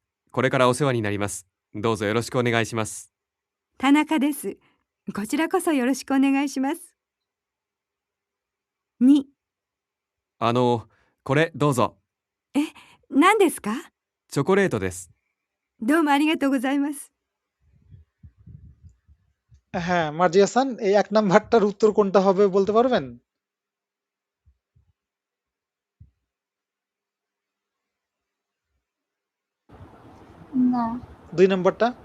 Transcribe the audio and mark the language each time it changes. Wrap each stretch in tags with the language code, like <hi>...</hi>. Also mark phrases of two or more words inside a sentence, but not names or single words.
<ja>これからお世話になります。どうぞよろしくお願いします。田中です。こちらこそよろしくお願いします。2、これどうぞ。何ですか？チョコレートです。どうもありがとうございます。</ja> <bn>হ্যাঁ, মার্জিয়াসান, এই ১ নাম্বারটার উত্তর কোনটা হবে বলতে পারবেন? না, ২ নাম্বারটা?</bn>